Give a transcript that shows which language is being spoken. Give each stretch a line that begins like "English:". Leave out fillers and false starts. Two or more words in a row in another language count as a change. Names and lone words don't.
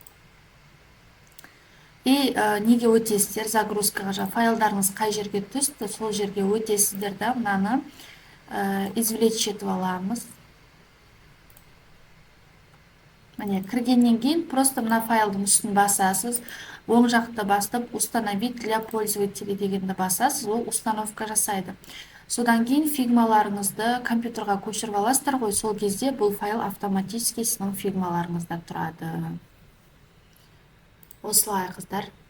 Kazakh: И неге өтесіздер загрузкаға, файлдарыңыз қай жерге түсті, сол жерге өтесіздер да, мынаны извлечь етіп аламыз. Міне кіргеннен кейін просто мына файлдың үстін басасыз, оң жақты бастып
Russian: установить для пользователей
Kazakh: дегенді басасыз, ол установка жасайды. Содан кейін фигмаларыңызды компьютерға көшіріп аласыздар ғой, сол кезде бұл файл автоматически сіздің фигмаларыңызда тұрады. Осылай қыздар.